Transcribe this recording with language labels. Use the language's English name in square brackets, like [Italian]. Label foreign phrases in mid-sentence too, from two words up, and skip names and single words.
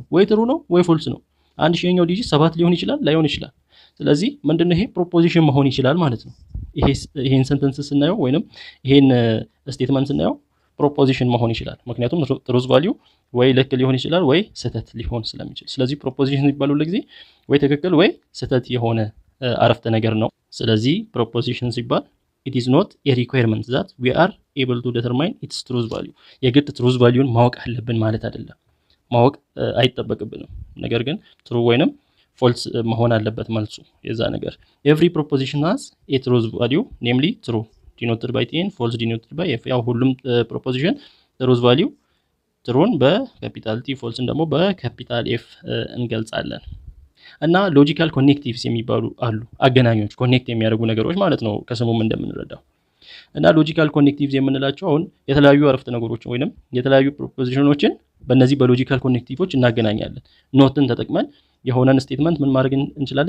[Amharic] ወይ ትሩ ነው ወይ ፎልስ ነው። 1000ኛው ዲጂት 7 ሊሆን ይችላል ላይሆን ይችላል። ስለዚህ ምንድነው ይሄ ፕሮፖዚሽን መሆን ይችላል ማለት ነው። ይሄን ሰንተንስ ስናየው ወይንም ይሄን ስቴትመንት ስናየው ፕሮፖዚሽን መሆን ይችላል። ምክንያቱም [English] truth value [Amharic] ወይ ልክ ሊሆን ይችላል ወይ ስህተት ሊሆን ስለሚችል። ስለዚህ ፕሮፖዚሽን ሲባል ሁሉ ጊዜ ወይ ትክክል ወይ ስህተት የሆነ አረፍተ ነገር ነው። ስለዚህ ፕሮፖዚሽን ሲባል [English] it is not a requirement that we are able to determine its truth value [Amharic] የግድ [English] truth value [Amharic] ማወቅ አለብን ማለት አይደለም። ማወቅ አይጠበቅብንም። ነገር ግን ትሩ ወይንም ፎልስ መሆን አለበት መልሱ የዛ ነገር። [English] every proposition has a truth value namely true denoted by t and false denoted by f። [Amharic] ያው ሁሉም ፕሮፖዚሽን [English] truth value [Amharic] ትሩን በካፒታል ቲ ፎልስን ደግሞ በካፒታል ኤፍ እንገልጻለን። እና [English] logical connectives [Amharic] የሚባሉ አሉ። አገናኞች ኮኔክት የሚያደርጉ ነገሮች ማለት ነው ከስሙም እንደምንረዳው። እና [English] logical connectives [Amharic] የምንላቸው አሁን የተለያዩ አረፍተ ነገሮችን ወይንም የተለያዩ ፕሮፖዚሽኖችን በእነዚህ [English] logical connectives [Amharic] እናገናኛለን። ኖትን ተጠቅመን የሆነን ስቴትመንት ምን ማድረግ እንችላለን?